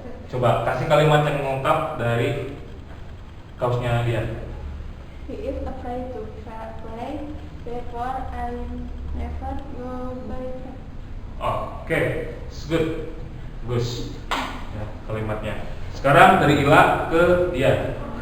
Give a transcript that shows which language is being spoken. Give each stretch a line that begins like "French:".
Indonesian: Coba kasih kalimat yang mengungkap dari kaosnya dia.
English: He is afraid to fly, therefore I never go by train.
Indonesian: Oke, good, bagus. Ya, kalimatnya. Sekarang dari Ila ke dia.